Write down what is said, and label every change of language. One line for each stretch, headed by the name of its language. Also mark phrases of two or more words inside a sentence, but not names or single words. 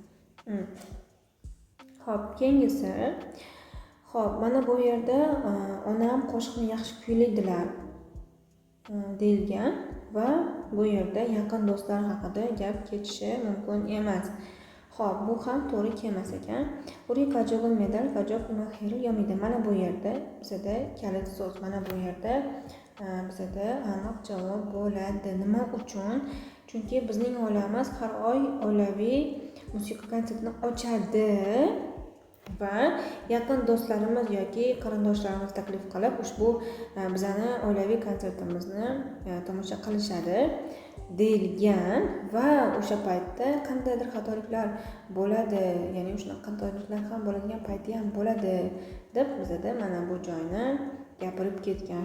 Uzbek: Xo'p, keyingisi. Xo'p, mana bu yerda onam qo'shiqni yaxshi kuylaydilar deyilgan va bu yerda yaqin do'stlar haqida gap ketishi mumkin emas. Xo'p, bu ham to'g'ri kelmas ekan.
Korean: 우리 가족은 매달 가족 음악회를 엽니다.
Uzbek: Mana bu yerda bizda kalit so'z. Mana bu yerda bizda aniq javob bo'ladi. Nima uchun? Chunki bizning oilamiz har oy oilaviy musiqa konsertini ochadi va yaqin do'stlarimiz yoki qarindoshlarimiz taklif qilib ushbu bizani oilaviy konsertimizni tomosha qilishadi deyilgan va o'sha paytda qandaydir xatoliklar bo'ladi, ya'ni shunaqa xatoliklar ham bo'ladigan payti ham bo'ladi deb bizda mana bu joyni gapirib ketgan.